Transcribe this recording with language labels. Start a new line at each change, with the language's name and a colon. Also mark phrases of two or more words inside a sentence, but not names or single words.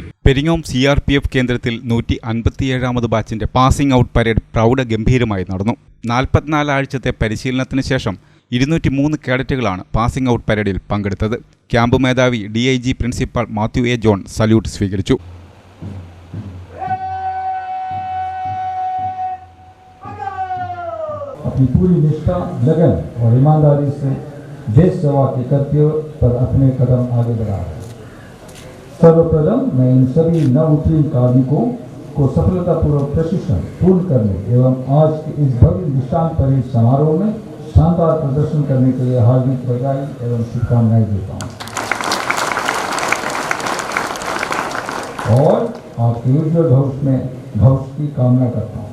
Malayalam: പെരിങ്ങോം CRPF കേന്ദ്രത്തിൽ 157ാമത് ബാച്ചിന്റെ പാസിംഗ് ഔട്ട് പരേഡ് പ്രൗഢഗംഭീരമായി നടന്നു. 44 ആഴ്ചത്തെ പരിശീലനത്തിന് ശേഷം 203 കേഡറ്റുകളാണ് പാസിംഗ് ഔട്ട് പരേഡിൽ പങ്കെടുത്തത്. ക്യാമ്പ് മേധാവി DIG പ്രിൻസിപ്പൽ മാത്യു A. ജോൺ സല്യൂട്ട് സ്വീകരിച്ചു.
Hindi: अपनी पूरी निष्ठा, लगन और ईमानदारी से देश सेवा के कर्तव्य पर अपने कदम आगे बढ़ा है। सर्वप्रथम मैं इन सभी नवउत्तीर्ण कार्मिकों को सफलतापूर्वक प्रशिक्षण पूर्ण करने एवं आज के इस भव्य दृष्टांत परेड समारोह में शानदार प्रदर्शन करने के लिए हार्दिक बधाई एवं शुभकामनाएं देता हूँ और आपके उज्ज्वल भविष्य की कामना करता हूँ।